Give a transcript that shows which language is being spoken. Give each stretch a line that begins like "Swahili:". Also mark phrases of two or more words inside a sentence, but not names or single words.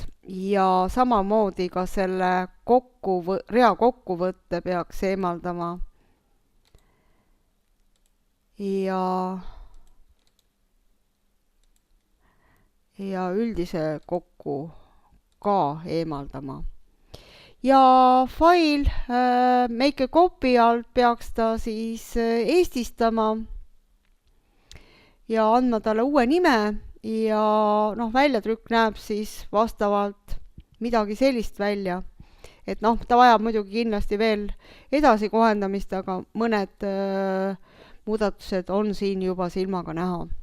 Estonian: Ja samamoodi ka selle rea kokkuvõtte peaks eemaldama. Ja üldise kokku ka eemaldama. Ja fail
English: make a copy
Estonian: alt peaks ta siis eestistama ja andma talle uue nime ja väljatrükk näeb siis vastavalt midagi sellist välja. Et ta vajab muidugi kindlasti veel edasi kohendamist, aga mõned muudatused on siin juba silmaga näha.